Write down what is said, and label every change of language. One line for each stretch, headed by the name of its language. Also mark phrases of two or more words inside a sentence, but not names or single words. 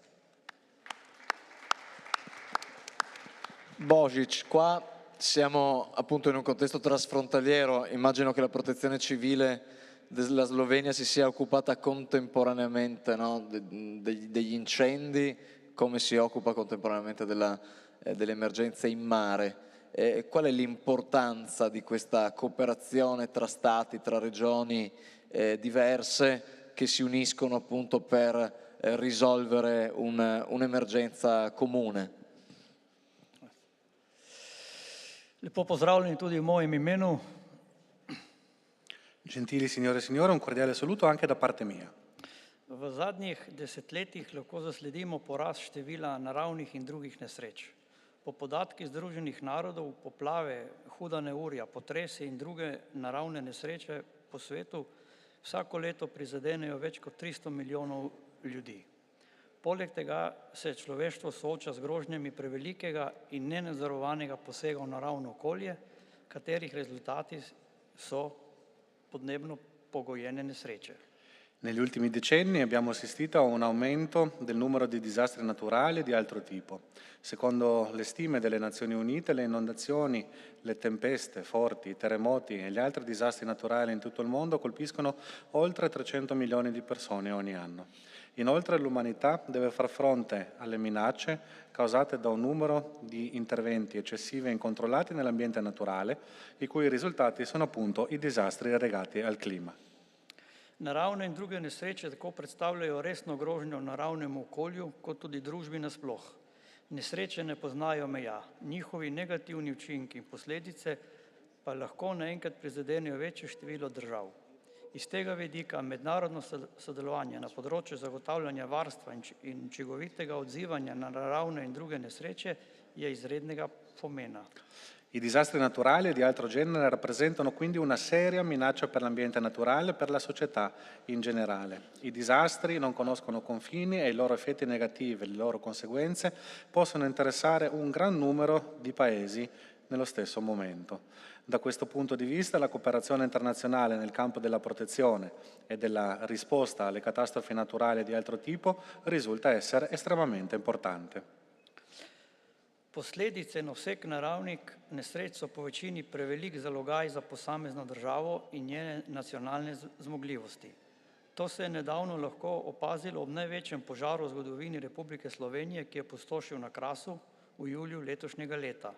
Italian: Božić, qua siamo appunto in un contesto trasfrontaliero, immagino che la protezione civile della Slovenia si sia occupata contemporaneamente, no, degli incendi, come si occupa contemporaneamente delle emergenze in mare. Qual è l'importanza di questa cooperazione tra stati, tra regioni diverse che si uniscono appunto per risolvere un'emergenza comune?
Slovenian: Lepo pozdravljeni tudi v mojem imenu.
Italian: Gentili signore e signori, un cordiale saluto anche da parte mia.
Slovenian: V zadnjih desetletjih lahko zasledimo porast števila naravnih in drugih nesreč. Po podatkih Združenih narodov poplave, huda neurja, potresi in druge naravne nesreče po svetu vsako leto prizadenejo več kot 300 milijonov ljudi. Poleg tega se človeštvo sooča z grožnjami prevelikega in nenadzorovanega posega v naravno okolje, katerih rezultati so podnebno pogojene nesreče.
Italian: Negli ultimi decenni abbiamo assistito a un aumento del numero di disastri naturali e di altro tipo. Secondo le stime delle Nazioni Unite, le inondazioni, le tempeste forti, i terremoti e gli altri disastri naturali in tutto il mondo colpiscono oltre 300 milioni di persone ogni anno. Inoltre l'umanità deve far fronte alle minacce causate da un numero di interventi eccessivi e incontrollati nell'ambiente naturale, i cui risultati sono appunto i disastri legati al clima.
Slovenian: Naravne in druge nesreče tako predstavljajo resno grožnjo naravnemu okolju, kot tudi družbi nasploh. Nesreče ne poznajo meja, njihovi negativni učinki in posledice pa lahko naenkrat prizadenejo večje število držav. Iz tega vidika mednarodno sodelovanje na področju zagotavljanja varstva in učinkovitega odzivanja na naravne in druge nesreče je izrednega pomena.
Italian: I disastri naturali e di altro genere rappresentano quindi una seria minaccia per l'ambiente naturale e per la società in generale. I disastri non conoscono confini e i loro effetti negativi, le loro conseguenze possono interessare un gran numero di paesi nello stesso momento. Da questo punto di vista la cooperazione internazionale nel campo della protezione e della risposta alle catastrofi naturali di altro tipo risulta essere estremamente importante.
Slovenian: Posledice na vseh naravnih nesreč so po večini prevelik zalogaj za posamezno državo in njene nacionalne zmogljivosti. To se je nedavno lahko opazilo ob največjem požaru v zgodovini Republike Slovenije, ki je pustošil na Krasu v juliju letošnjega leta.